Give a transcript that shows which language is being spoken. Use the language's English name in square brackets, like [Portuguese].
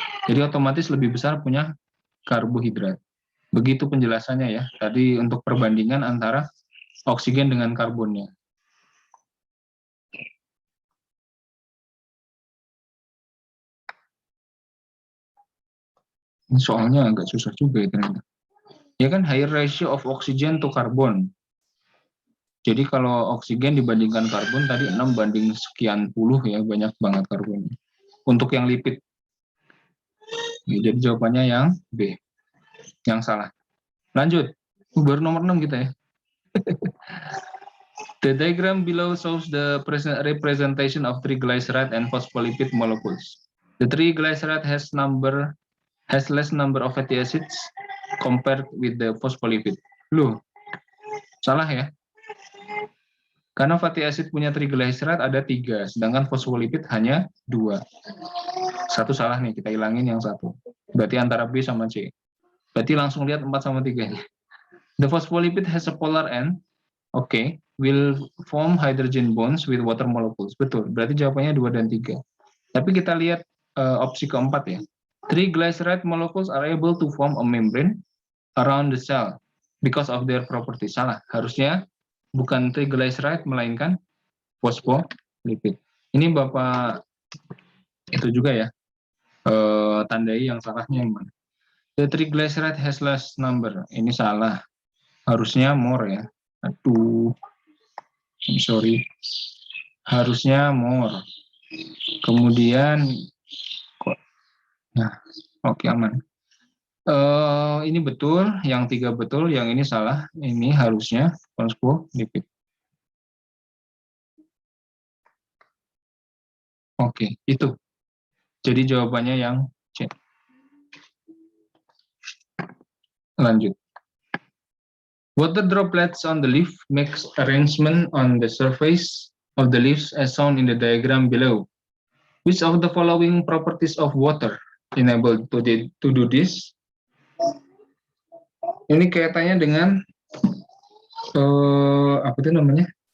[Indonesian] Jadi otomatis lebih besar punya karbohidrat. Begitu penjelasannya ya. Tadi untuk perbandingan antara oksigen dengan karbonnya. Soalnya agak susah juga ya ternyata. Ya kan, [English] higher ratio of oxygen to carbon. [Indonesian] Jadi kalau oksigen dibandingkan karbon tadi 6 banding sekian puluh ya, banyak banget karbonnya. Untuk yang lipid. Jadi jawabannya yang B. Yang salah. Lanjut. Baru nomor 6 kita ya. [English] The diagram below shows the representation of triglyceride and phospholipid molecules. The triglyceride has number has less number of fatty acids compared with the phospholipid. [Indonesian] Loh, salah ya? Karena fatty acid punya triglyceride ada 3, sedangkan phospholipid hanya 2. Satu salah nih, kita hilangin yang satu. Berarti antara B sama C. Berarti langsung lihat 4 sama 3. [English] The phospholipid has a polar end. Oke, will form hydrogen bonds with water molecules. [Indonesian] Betul, berarti jawabannya 2 dan 3. Tapi kita lihat opsi keempat ya. [English] Triglyceride molecules are able to form a membrane around the cell because of their property. [Indonesian] Salah, harusnya bukan triglyceride melainkan phospholipid. Ini Bapak itu juga ya, tandai yang salahnya yang mana. [English] The triglyceride has less number. [Indonesian] Ini salah, harusnya more ya. Aduh, [English] I'm sorry. [Indonesian] Harusnya more. Kemudian, nah, oke aman. Ini betul, yang 3 betul, yang ini salah. Ini harusnya phospholipid. Oke, itu. Jadi jawabannya yang C. Lanjut. [English] Water droplets on the leaf makes arrangement on the surface of the leaves as shown in the diagram below. Which of the following properties of water enable to do this? [Indonesian] Ini kaitannya dengan apa itu namanya?